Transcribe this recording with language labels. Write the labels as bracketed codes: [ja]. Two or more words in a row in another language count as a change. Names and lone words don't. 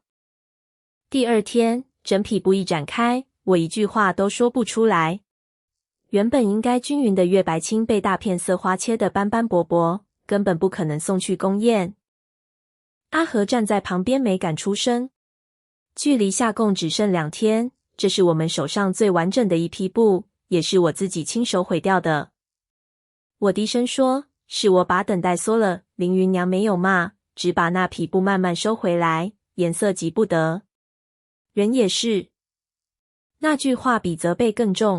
[zh] 第2天，整匹布一展開，我一句話都說不出來。原本應該均勻的月白青被大片色花切得斑斑駁駁，根本不可能送去宮宴。阿和站在旁邊沒敢出聲。距離下供只剩2天，這是我們手上最完整的一批布，也是我自己親手毀掉的。我低聲說，是我把等待縮了。凌雲娘沒有罵，只把那匹布慢慢收回來，顏色急不得。人也是。那句話比責備更重。